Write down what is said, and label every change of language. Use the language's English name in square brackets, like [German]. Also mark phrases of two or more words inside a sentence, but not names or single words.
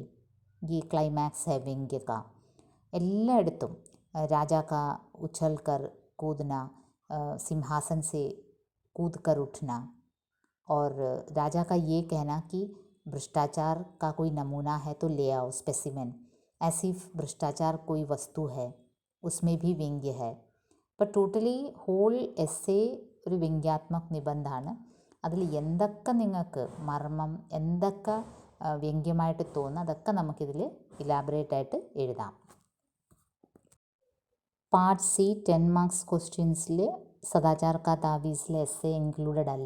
[Hindi] ये क्लाइमैक्स है व्यंग्य का. എല്ലായിടത്തും राजा का उछल कर कूदना, सिंहासन से कूद कर उठना, और राजा का ये कहना कि भ्रष्टाचार का कोई नमूना है तो ले आओ स्पेसिमेन. ऐसी भ्रष्टाचार कोई वस्तु है उसमें भी व्यंग्य है. [Malayalam] അപ്പോൾ [English] totally whole essay [Malayalam] ഒരു വ്യംഗ്യാത്മക നിബന്ധമാണ്. അതിൽ എന്തൊക്കെ നിങ്ങൾക്ക് മർമ്മം, എന്തൊക്കെ വ്യംഗ്യമായിട്ട് തോന്നുന്നു അതൊക്കെ നമുക്കിതിൽ ഇലാബറേറ്റ് ആയിട്ട് എഴുതാം. [English] Part C 10 marks questions [Malayalam] സദാചാർ കാ താവീസിലെ [English] essay included [Malayalam] അല്ല.